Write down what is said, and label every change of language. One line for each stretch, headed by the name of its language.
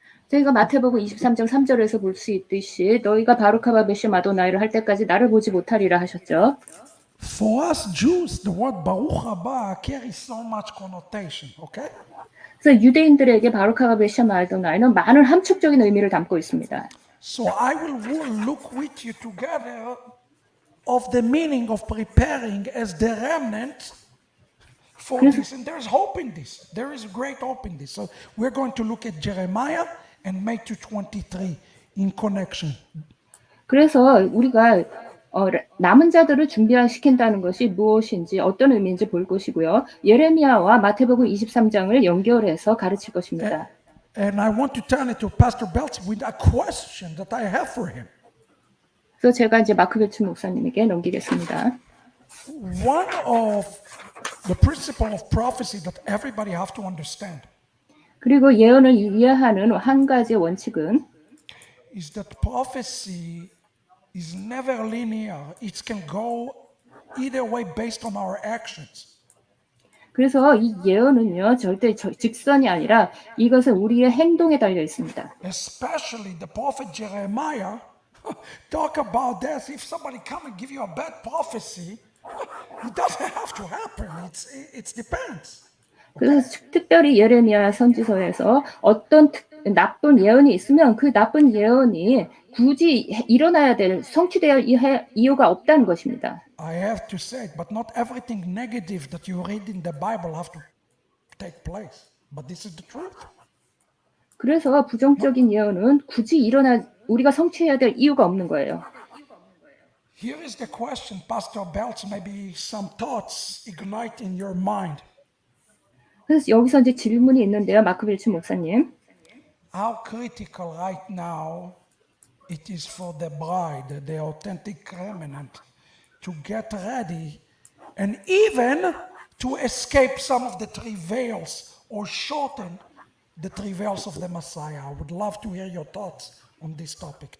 Korean: 저희가 마태복음 23장 3절에서 볼 수 있듯이 너희가 바루카바 베셈 아도나이를 할 때까지 나를 보지 못하리라 하셨죠.
English: For us Jews, the word Baruch Haba carries so much connotation, okay?
Korean: 그래서 유대인들에게 바루카바 베셈 아도나이는 많은 함축적인 의미를 담고 있습니다.
English: So I will look with you together of the meaning of preparing as the remnant for this. And there's hope in this. There is great hope in this. So we're going to look at Jeremiah and Matthew 23 in connection.
Korean: 그래서 우리가 남은 자들을 준비시킨다는 것이 무엇인지 어떤 의미인지 볼 것이고요. 예레미야와 마태복음 23장을 연결해서 가르칠 것입니다.
English: And I want to turn it to Pastor Belts with a question that I have for him.
Korean: 그래서 제가 이제 마크 벨츠 목사님에게 넘기겠습니다.
English: One of the principle of prophecy that everybody have to understand
Korean: 그리고 예언을 이해하는 한 가지의 원칙은
English: is that prophecy is never linear. It can go either way based on our actions.
Korean: 그래서 이 예언은요 절대 직선이 아니라 이것은 우리의 행동에 달려 있습니다.
English: Especially the prophet Jeremiah talk about this. If somebody come and give you a bad prophecy, it doesn't have to happen. It depends.
Korean: 그래서 특별히 예레미야 선지서에서 어떤 나쁜 예언이 있으면 그 나쁜 예언이 굳이 일어나야 될 성취될 이유가 없다는 것입니다.
English: I have to say it, but not everything negative that you read in the Bible have to take place. But this is the truth.
Korean: 그래서 부정적인 예언은 굳이 우리가 성취해야 될 이유가 없는 거예요.
English: Here is the question, Pastor Belts, maybe some thoughts ignite in your mind.
Korean: 그래서 여기서 이제 질문이 있는데요, 마크 빌츠 목사님.
English: How critical right now it is for the bride, the authentic remnant, to get ready and even to escape some of the travails or shorten the travails of the Messiah. I would love to hear your thoughts on this topic.